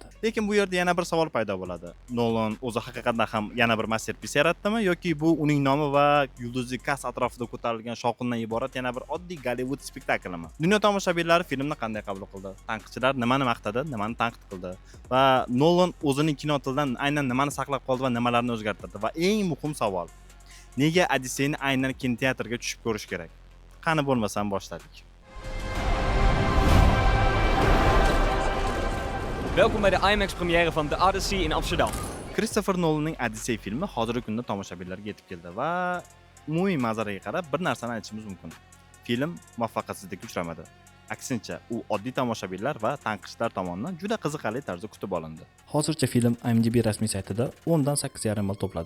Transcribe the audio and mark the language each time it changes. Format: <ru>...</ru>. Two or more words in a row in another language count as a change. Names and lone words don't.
<uz>Lekin bu yerda yana bir savol paydo bo'ladi. Nolan o'zi haqiqatan ham yana bir masterpiece yaratdimi yoki bu uning nomi va yulduzli kast atrofida ko'tarilgan shovqindan iborat yana bir oddiy Gollivud spektaklimi? Dunyo tomoshabinlari filmni qanday qabul qildi? Tanqidchilar nimani maqtadi, nimani tanqid qildi? Va Nolan o'zining kino tilidan aynan nimani saqlab qoldi va nimalarni o'zgartirdi? Va eng muhim savol, nega Odysseyni aynan kinoteatrga tushib ko'rish kerak? Qani bo'lmasam boshladik.</uz> <nl>Welkom bij de IMAX-première van The Odyssey in Amsterdam.</nl> <uz>Kristofer Nolanning Odyssey filmi hozirgi kunda tomoshabinlarga yetib keldi va umumiy manzaraga qarab bir narsani aytishimiz mumkin. Film muvaffaqiyatsizlikka uchramadi. Aksincha, u oddiy tomoshabinlar va tanqidchilar tomonidan juda qiziqarli tarzda kutib olindi. Hozircha film IMDb rasmiy saytida 10 dan 8,5 ball to'pladi.</uz>